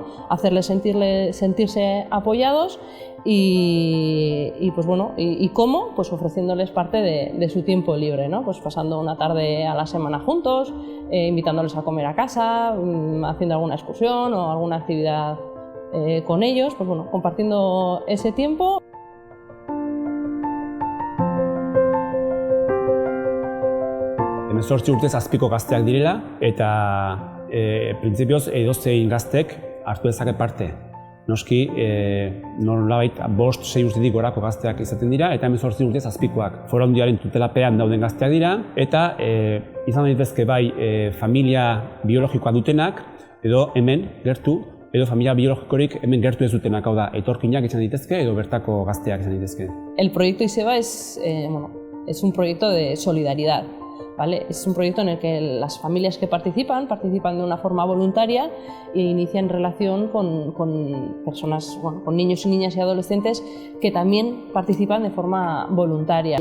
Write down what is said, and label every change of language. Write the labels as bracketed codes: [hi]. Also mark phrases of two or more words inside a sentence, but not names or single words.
[es] Hacerles sentirse apoyados y cómo, pues ofreciéndoles parte de su tiempo libre, ¿no? Pues pasando una tarde a la semana juntos, invitándoles a comer a casa, haciendo alguna excursión o alguna actividad con ellos, compartiendo ese tiempo. [eu] Hemezortzi urtez azpiko gazteak direla eta printzipioz edozein gaztek hartu dezake parte. Noski, nolabait 5-6 urtetik gorako gazteak izaten dira eta 18 urtez azpikoak. Foru Aldundiaren tutelapean dauden gazteak dira eta izan daitezke bai familia biologikoa dutenak edo hemen gertu edo familia biologikorik hemen gertu ez dutenak, hau da, etorkinak izan daitezke edo bertako gazteak izan daitezke. [es] El proyecto Iseba es un proyecto de solidaridad. ¿Vale? Es un proyecto en el que las familias que participan de una forma voluntaria e inician relación con personas, con niños y niñas y adolescentes que también participan de forma voluntaria.